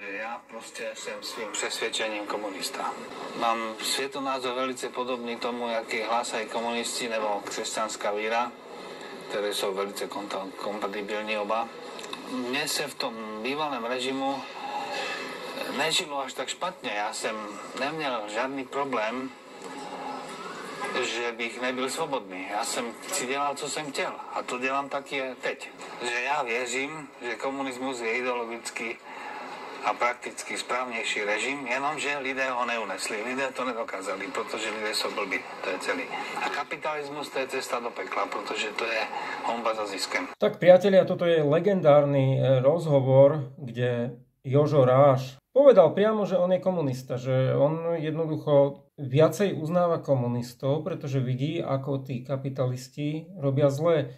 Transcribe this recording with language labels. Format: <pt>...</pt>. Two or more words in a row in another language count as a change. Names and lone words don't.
<sk>ja proste som svým presvedčením komunista. Mám svetonázor veľmi podobný tomu, aký hlásajú komunisti</sk> <cs>nebo křesťanská víra,</cs> <sk>ktoré sú veľmi kompatibilní oba. Mne sa v tom bývalém režimu nežilo až tak špatne. Ja som</sk> <cs>neměl žádný problém, že bych nebyl svobodný. Já jsem si dělal, co jsem chtěl. A to dělám taky teď. Že já věřím, že komunismus je ideologicky a prakticky správnější režim, jenomže lidé ho neunesli. Lidé to nedokázali, protože lidé jsou blbí. To je celý. A kapitalismus to je cesta do pekla, protože to je honba za ziskem.</cs> <sk>Tak priatelia, toto je legendárny rozhovor, kde Jožo Ráš povedal priamo, že on je komunista, že on jednoducho viacej uznáva komunistov, pretože vidí, ako tí kapitalisti robia zlé.</sk>